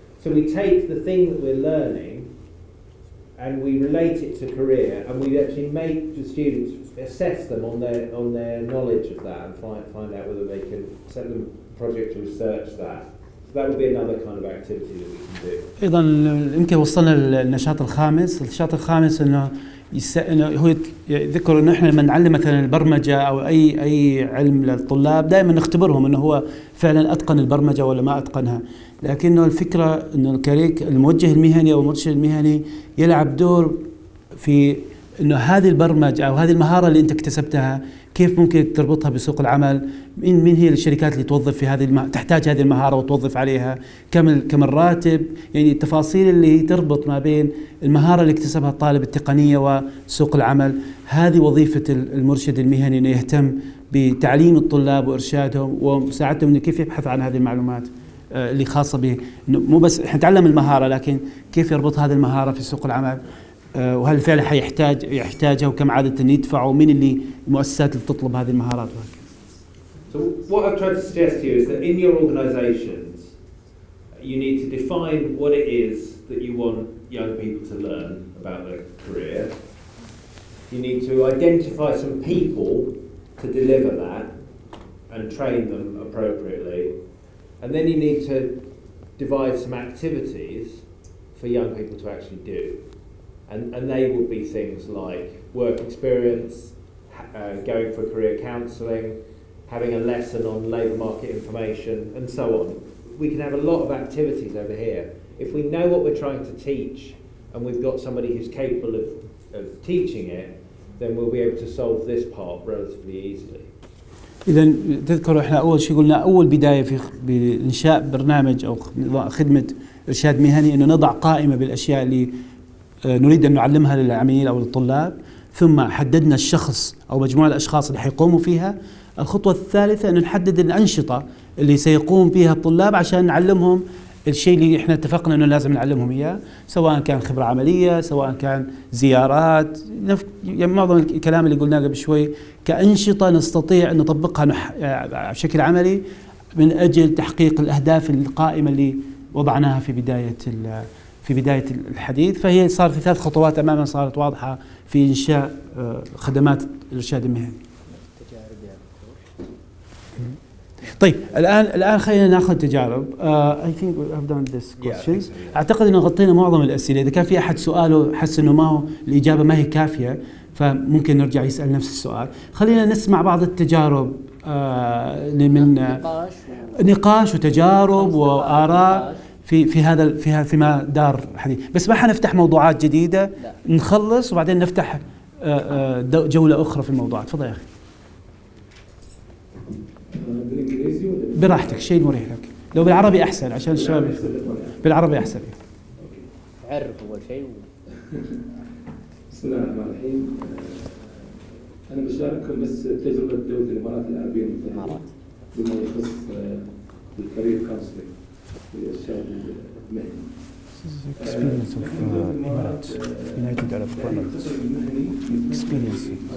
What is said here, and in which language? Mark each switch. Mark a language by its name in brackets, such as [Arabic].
[English] So we take the thing that we're learning and we relate it to career, and we actually make the students assess them on their knowledge of that and find out whether they can set them a project to research that. So that would be another kind of activity that we can do. [Arabic] أيضا يمكن وصلنا للنشاط الخامس. النشاط الخامس إنه هو يذكر إنه إحنا لما نعلم مثلا البرمجة أو أي علم للطلاب دائما نختبرهم إنه هو فعلا أتقن البرمجة ولا ما أتقنها. لكنه الفكرة إنه الموجه المهني أو المرشد المهني يلعب دور في إنه هذه البرمجة أو هذه المهارة اللي أنت اكتسبتها كيف ممكن تربطها بسوق العمل، من هي الشركات اللي توظف في تحتاج هذه المهارة وتوظف عليها، كم الراتب، يعني التفاصيل اللي تربط ما بين المهارة اللي اكتسبها الطالب التقنية وسوق العمل. هذه وظيفة المرشد المهني، إنه يهتم بتعليم الطلاب وإرشادهم ومساعدتهم إنه كيف يبحث عن هذه المعلومات اللي خاصة به، مو بس إحنا نتعلم المهارة لكن كيف يربط هذه المهارة في سوق العمل، وهل فعلا يحتاجها وكم عادة يدفعوا، ومين اللي المؤسسات اللي تطلب هذه المهارات. [English] So what I've tried to suggest to you is that in your organisations you need to define what it is that you want young people to learn about their career. You need to identify some people to deliver that and train them appropriately. And then you need to devise some activities for young people to actually do. And they will be things like work experience, going for career counselling, having a lesson on labour market information, and so on. We can have a lot of activities over here. If we know what we're trying to teach and we've got somebody who's capable of teaching it, then we'll be able to solve this part relatively easily. [Arabic] إذا تذكروا إحنا أول شيء قلنا أول بداية في بإنشاء برنامج أو خدمة إرشاد مهني إنه نضع قائمة بالأشياء اللي نريد أن نعلمها للعميل أو للطلاب، ثم حددنا الشخص أو مجموعة الأشخاص اللي حيقوموا فيها. الخطوة الثالثة أن نحدد الأنشطة اللي سيقوم بها الطلاب عشان نعلمهم الشيء اللي إحنا اتفقنا أنه لازم نعلمهم إياه، سواء كان خبرة عملية، سواء كان زيارات، يعني معظم الكلام اللي قلناه قبل شوي كأنشطة نستطيع أن نطبقها بشكل عملي من أجل تحقيق الأهداف القائمة اللي وضعناها في بداية الحديث. فهي صار في 3 خطوات أمامنا صارت واضحة في إنشاء خدمات الإرشاد المهني. طيب الآن خلينا ناخذ تجارب. [English] I think we have done this questions. [Arabic] أعتقد إنه غطينا معظم الأسئلة. إذا كان في أحد سؤاله حس إنه ما هو الإجابة ما هي كافية فممكن نرجع يسأل نفس السؤال. خلينا نسمع بعض التجارب من نقاش وتجارب وآراء فيما دار حديث. بس ما حنفتح موضوعات جديدة، نخلص وبعدين نفتح جولة أخرى في الموضوعات. تفضل يا أخي. بالانجليزي ولا براحتك، شيء مريح لك. لو بالعربي احسن عشان الشباب بالعربي احسن. عرف اول شيء. بسم الله الرحمن الرحيم. انا بشارككم بس تجربه دوله الامارات العربيه المتحده بما يخص الكارير كونسلنج للارشاد المهني. [English] experience of Emirates United Arab Emirates experience.